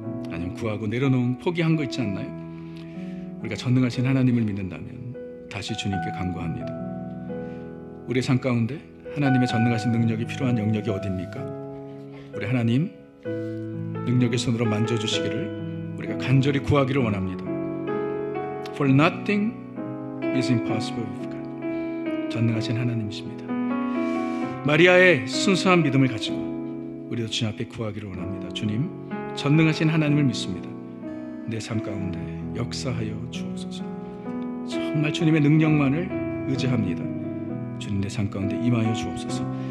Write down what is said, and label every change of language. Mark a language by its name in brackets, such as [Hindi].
[Korean] 아니면 구하고 내려놓은 포기한 거 있지 않나요? 우리가 전능하신 하나님을 믿는다면 다시 주님께 간구합니다. 우리의 삶 가운데 하나님의 전능하신 능력이 필요한 영역이 어디입니까? 우리 하나님 능력의 손으로 만져주시기를 우리가 간절히 구하기를 원합니다. [English] For nothing is impossible with God. [Korean] 전능하신 하나님이십니다. 마리아의 순수한 믿음을 가지고 우리도 주님 앞에 구하기를 원합니다. 주님, 전능하신 하나님을 믿습니다. 내 삶 가운데 역사하여 주옵소서. 정말 주님의 능력만을 의지합니다. 주님, 내 삶 가운데 임하여 주옵소서.